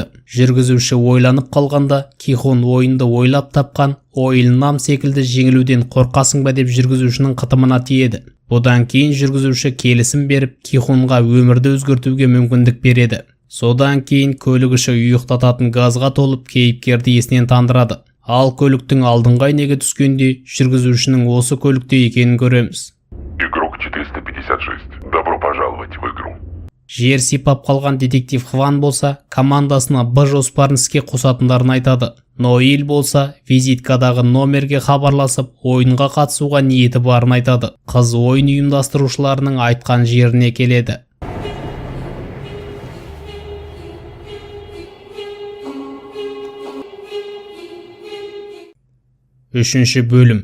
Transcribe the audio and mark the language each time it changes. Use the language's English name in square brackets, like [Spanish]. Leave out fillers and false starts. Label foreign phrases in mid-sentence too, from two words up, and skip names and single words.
[Kazakh] Жүргізуші ойланып қалғанда, Ки-хун ойынды ойлап тапқан ойылнам секілді жеңілуден қорқасың ба деп жүргізушінің қытымына тиеді. Бұдан кейін жүргізуші келісім беріп, Ки-хунға өмірді өзгертуге мүмкіндік береді. Содан кейін көлік іші ұйықтататын газға толып кейіпкерді есінен тандырады. Ал көліктің алдыңғы әйнегі түскенде жүргізушінің осы көлікте екенін көреміз. [Russian] Игрок 456. Добро пожаловать в игру. [Kazakh] Жер сипап қалған детектив Хван болса, командасына Б жоспарын іске қосатындарын айтады. Ноэль болса, визиткадағы номерге хабарласып, ойынға қатысуға ниеті барын айтады. Қыз ойын ұйымдастырушыларының айтқан жеріне келеді. Үшінші бөлім.